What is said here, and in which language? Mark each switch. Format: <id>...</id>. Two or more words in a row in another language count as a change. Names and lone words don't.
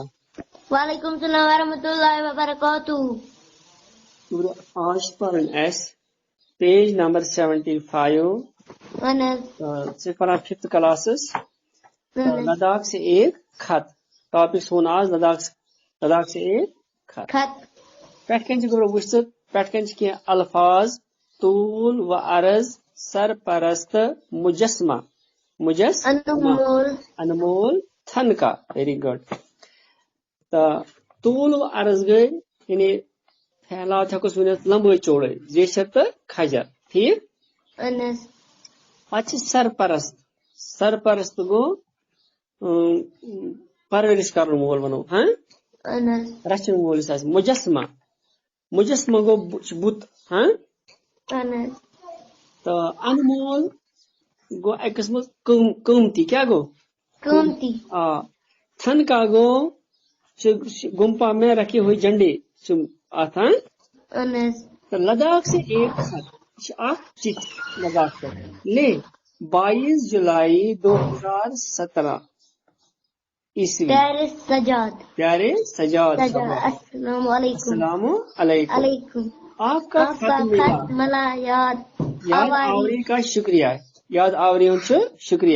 <ar>وعلیکم السلام ورحمۃ اللہ وبرکاتہ.</ar> <ur>آج پڑھیں ایس</ur> <en>page number</en> <ur>75. سے پڑھا 5th کلاسز. لداخ سے ایک خط. ٹاپک سون آج لداخ سے ایک خط.</ur> <ks>پٮ۪ٹھ کَنۍ چھِ گۄڈٕ وٕچھِتھ پٮ۪ٹھ کَنۍ چھِ کینٛہہ الفاظ طول و عرض سرپرست مجسمہ انمول تھنکا.</ks> <en>very good.</en> <ks>تو طول و عرض گئی یعنی پھیلاؤ ہیٚکوس ؤنِتھ لمبٲے چوڑٲے زیچھر تہٕ کھجر. ٹھیک. پتہٕ چھِ سرپرست گوٚو پرورش کرن وول ونو رچھن وول یُس آسہِ. مجسمہ گوٚو بُت. تو انمول گو اکہِ قسمُک قۭمتی. کیٛاہ گوٚو؟ قۭمتی. آ. تھنکا گوٚو</ks> <ur>گُمپا میں رکھے ہوئے جھنڈے</ur> <ks>چھِ اتھ. تو</ks> <ur>لداخ سے ایک خط</ur> <ks>چھِ اکھ چٹھ لداخ پٮ۪ٹھ.</ks> <ur>لے 22 جولائی 2017 عیسوی. پیارے سجاد السلام علیکم. السلام علیکم. آپ کا خط ملا. یاد آوری کا شکریہ. یاد آوری شکریہ.</ur>